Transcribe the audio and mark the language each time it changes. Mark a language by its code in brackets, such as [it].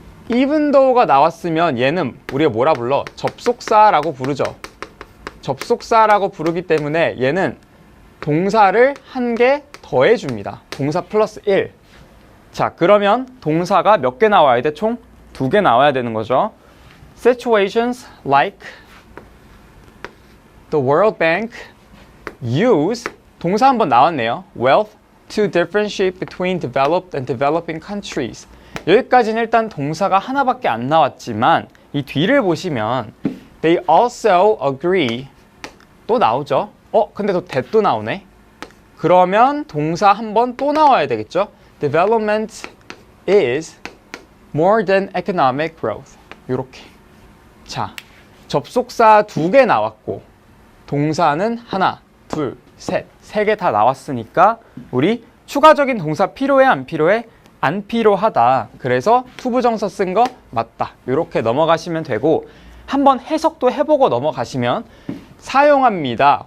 [ko] even though가 나왔으면 얘는 우리가 뭐라 불러? 접속사라고 부르죠. 접속사라고 부르기 때문에 얘는 동사를 한 개 더해줍니다. 동사 플러스 1. 자, 그러면 동사가 몇 개 나와야 돼? 총 2개 나와야 되는 거죠. [en] Situations like the World Bank use, [ko] 동사 한번 나왔네요. [en] Wealth to differentiate between developed and developing countries. [ko] 여기까지는 일단 동사가 하나밖에 안 나왔지만 이 뒤를 보시면 [en] They also agree [ko] 또 나오죠. 근데 또 that도 나오네. 그러면 동사 한 번 또 나와야 되겠죠. [en] Development is more than economic growth. [ko] 이렇게. 자, 접속사 2개 나왔고 동사는 하나, 둘, 셋, 3개 다 나왔으니까 우리 추가적인 동사 필요해 안 필요해? 안 필요하다. 그래서 투부정사 쓴 거 맞다. 이렇게 넘어가시면 되고, 한번 해석도 해보고 넘어가시면 사용합니다.